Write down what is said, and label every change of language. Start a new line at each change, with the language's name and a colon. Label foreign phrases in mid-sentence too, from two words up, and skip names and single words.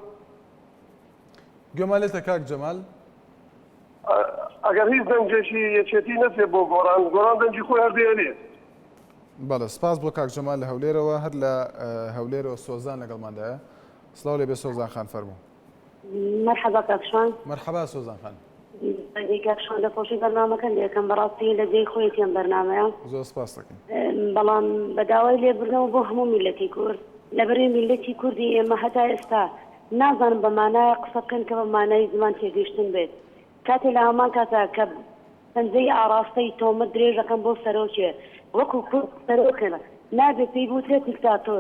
Central Kurdish: گوێمالێتە کاک جەمال. ئەگەر هیچ دەنگێکی یەکێتی نەچێت بۆ گۆڕان دەنگی خۆی هەردێنێت. بەڵێ سپاس بۆ کاک جەمال لە هەولێرەوە. هەر لە هەولێرەوە سۆزان لەگەڵماندایە. سڵاو لێبێ سۆزان خان، فەرموو. مرحبا کاکشان. مرحبا سۆزان خان. کاکشان لەخۆشی بەرنامەکەم لێکەم بەڕاستی لە جێی خۆیەتیان بەرنامەیە. زۆر سپاس دەکەین. بەڵام بەداوای لێبوردنەوە بۆ هەموو میلەتی کورد لەبەرێ میلەتی کوردی ئێمە هەتا ئێستا نازانم بە مانای قسە بکەن کە بە مانای زمان تێگەیشتن بێت. کاتێ لە هەمان کاتا کە پەنجەی ئاراستەی تۆمەت درێژەکەم بۆ سەرۆکێ وەکو کورد سەرۆکێنە نابێت پێی بوترێت دیکتاتۆر.